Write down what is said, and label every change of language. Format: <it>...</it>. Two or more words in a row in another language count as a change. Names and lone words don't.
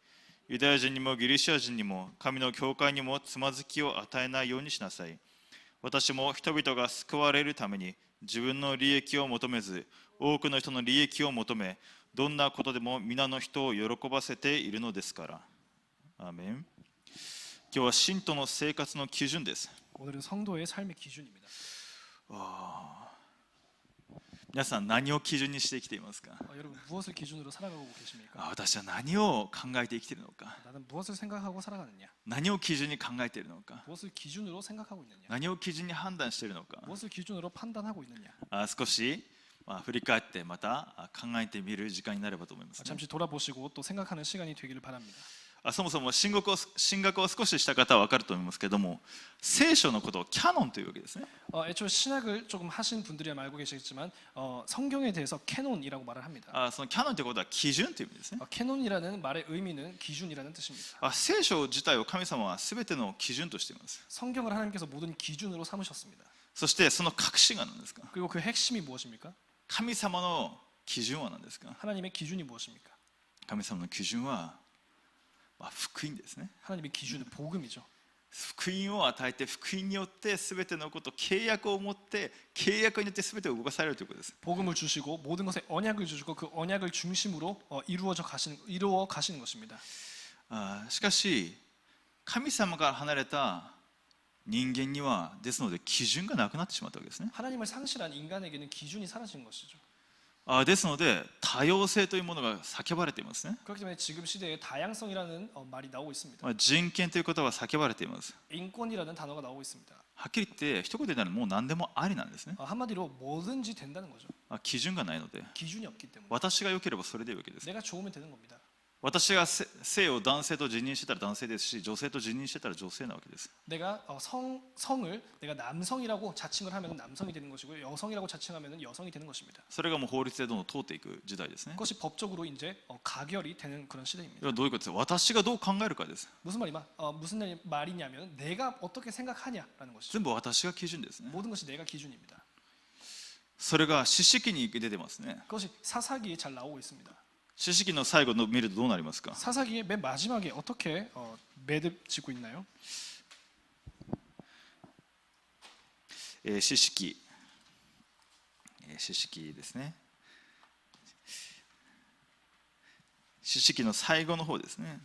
<ja>ユダヤ人にもギリシャ人にも神の教会にもつまずきを与えないようにしなさい。私も人々が救われるために自分の利益を求めず、多くの人の利益を求め、どんなことでも皆の人を喜ばせているのですから。アーメン。今日は信徒の生活の基準です。</ja> <ko>오늘은 성도의 삶의 기준입니다.</ko> <ja>皆さん何を基準にして生きていますか？</ja> <ko>여러분 무엇을 기준으로 살아가고 계십니까?</ko> <ja>私は何を考えて生きているのか？</ja> <ko>나는 무엇을 생각하고 살아가느냐?</ko> <ja>何を基準に考えているのか？</ja> <ko>무엇을 기준으로 생각하고 있느냐?</ko> <ja>何を基準に判断しているのか？</ja> <ko>무엇을 기준으로 판단하고 있느냐?</ko> <ja>少し振り返ってまた考えてみる時間になればと思います、ね。</ja> <ko>잠시 돌아보시고 또 생각하는 시간이 되기를 바랍니다.</ko> <ja>そもそも神学を少しした方は分かると思いますけれども、聖書のことをキャノンというわけですね。</ja> <ko>애초에 신학을 조금 하신 분들이야 알고 계시겠지만 성경에 대해서 캐논이라고 말을 합니다.</ko> <ja>そのキャノンということは基準という意味ですね。</ja> <ko>캐논이라는 말의 의미는 기준이라는 뜻입니다.</ko> <ja>聖書自体を神様は全ての基準としています。</ja> <ko>성경을 하나님께서 모든 기준으로 삼으셨습니다.</ko> <ja>そしてその核心が何ですか？</ja> <ko>그리고 그 핵심이 무엇입니까?</ko> <ja>神様の基準は何ですか？</ja> <ko>하나님의 기준이 무엇입니까?</ko> <ja>神様の基準は福音ですね。</ja> <ko>하나님의 기준은 복음이죠.</ko> <ja>福音を与えて、福音によって全てのこと、契約を持って契約によって全てを動かされるということです。</ja> <ko>복음을 주시고 모든 것에 언약을 주시고 그 언약을 중심으로 이루어 가시는 것입니다.</ko> <ja>しかし神様から離れた人間にはですので基準がなくなってしまったわけですね。</ja> <ko>하나님을 상실한 인간에게는 기준이 사라진 것이죠.</ko> <ja>ですので多様性というものが叫ばれていますね。</ja> <ko>그렇기 때문에 지금 시대에 다양성이라는 말이 나오고 있습니다.</ko> <ja>人権ということは叫ばれています。</ja> <ko>인권이라는 단어가 나오고 있습니다.</ko> <ja>はっきり言って一言で言うならもう何でもありなんですね。</ja> <ko>한마디로 뭐든지 된다는 거죠.</ko> <ja>基準がないので</ja> <ko>기준이 없기 때문에</ko> <ja>私が良ければそれでいいわけです。</ja> <ko>내가 좋으면 되는 겁니다.</ko> <ja>私が性を男性と自認してたら男性ですし、女性と自認してたら女性なわけです。</ja> <ko>내가 성을 내가 남성이라고 자칭을 하면 남성이 되는 것이고 여성이라고 자칭하면 여성이 되는 것입니다.</ko> <ja>それがもう法律でどんどん通っていく時代ですね。</ja> <ko>그것이 법적으로 이제 가결이 되는 그런 시대입니다.</ko> <ja>どういうことですか？私がどう考えるかです。</ja> <ko>무슨 말이냐면 내가 어떻게 생각하냐라는 것이죠.</ko> <ja>全部私が基準ですね。</ja> <ko>모든 것이 내가 기준입니다.</ko> <ja>それが詩式に出てますね。</ja> <ko>그것이 사사기에 잘 나오고 있습니다.</ko> <ja>詩式の最後の見るとどうなりますか？</ja> <ko>사사기의 맨 마지막에 어떻게 매듭 짓고 있나요?</ko> <ja>詩式ですね。詩式の最後の方ですね。</ja>